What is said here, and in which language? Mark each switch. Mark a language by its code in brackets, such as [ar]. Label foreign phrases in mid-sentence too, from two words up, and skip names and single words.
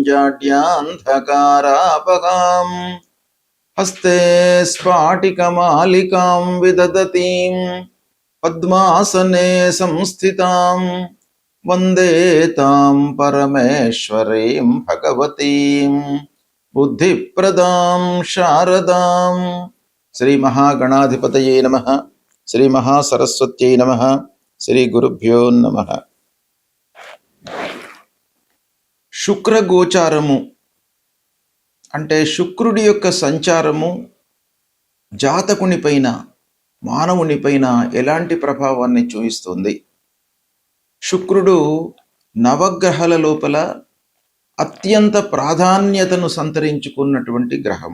[sa] जाड्यान्धकारापहाम् हस्ते स्फाटिकमालिकां विदधतीं पद्मासने संस्थितां वन्दे तां परमेश्वरीं भगवतीं बुद्धिप्रदां शारदां। श्री महागणाधिपतये नमः। श्री महासरस्वत्यै नमः। श्री गुरुभ्यो नमः। [te] శుక్రగోచారము అంటే శుక్రుడి యొక్క సంచారము జాతకునిపైన మానవునిపైన ఎలాంటి ప్రభావాన్ని చూపిస్తుంది? శుక్రుడు నవగ్రహాల లోపల అత్యంత ప్రాధాన్యతను సంతరించుకున్నటువంటి గ్రహము.